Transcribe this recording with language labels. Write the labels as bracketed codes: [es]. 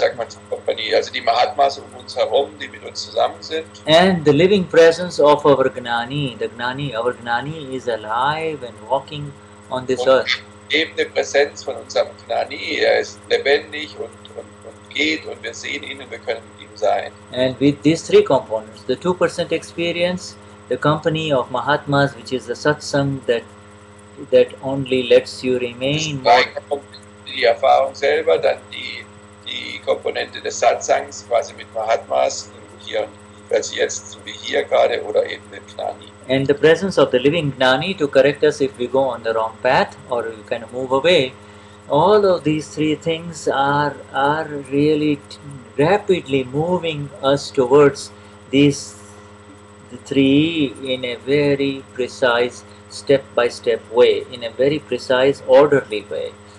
[de] sagt man, Company, also die Mahatmas um uns herum, die mit uns zusammen sind. [en] And the living presence of our Gnani. The Gnani, our Gnani is alive and walking on this [de] Und [en] earth. [de] die lebende Präsenz von unserem Gnani, er ist lebendig und geht und wir sehen ihn und wir können mit ihm sein. [en] And with these 3 components, the 2% experience, the company of Mahatmas, which is the Satsang that only lets you remain more. [de] Die Erfahrung selber, dann die Komponente des Satsangs, quasi mit Mahatmas, hier, also jetzt, so wie hier gerade, oder eben mit Gnani. [en] And the presence of the living Gnani to correct us if we go on the wrong path or we kind of move away. All of these 3 things are really rapidly moving us towards these 3 in a very precise step-by-step way, in a very precise orderly way.